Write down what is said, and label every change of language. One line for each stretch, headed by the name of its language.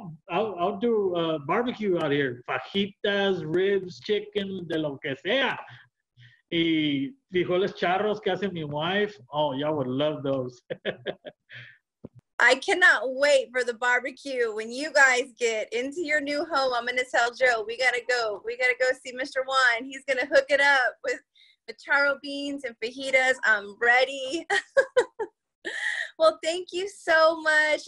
English: I'll do barbecue out here.
Spanish: Fajitas,
English: ribs, chicken,
Spanish: de lo que sea. Y frijoles charros que hace mi wife.
English: Oh, y'all would love those. I cannot wait for the barbecue. When you guys get into your new home, I'm going to tell Joe, we got to go. We got to go see Mr. Juan. He's going to hook it up with charro beans and fajitas. I'm ready. Well, thank you so much.